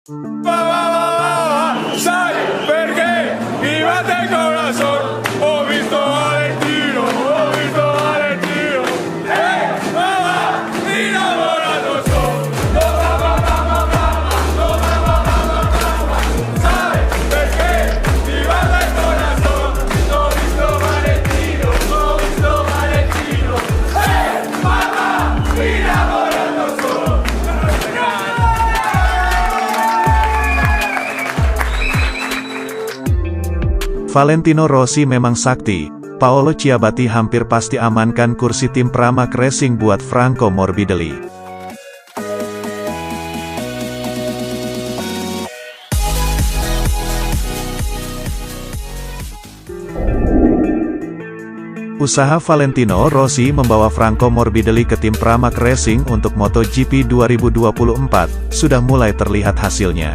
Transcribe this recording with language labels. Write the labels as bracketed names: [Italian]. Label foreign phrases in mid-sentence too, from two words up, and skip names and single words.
[Italian] Va, va, va, va, va, sai perché mi batte il corazón. Ho visto Valentino, mamma, innamorato sono. No, va, va, va, va, va, no, va, va, va, va, va, sai perché mi batte il corazón. Ho visto Valentino, mamma, innamorato sono. [Indonesian] Valentino Rossi memang sakti. Paolo Ciabatti hampir pasti amankan kursi tim Pramac Racing buat Franco Morbidelli. Usaha Valentino Rossi membawa Franco Morbidelli ke tim Pramac Racing untuk MotoGP 2024 sudah mulai terlihat hasilnya.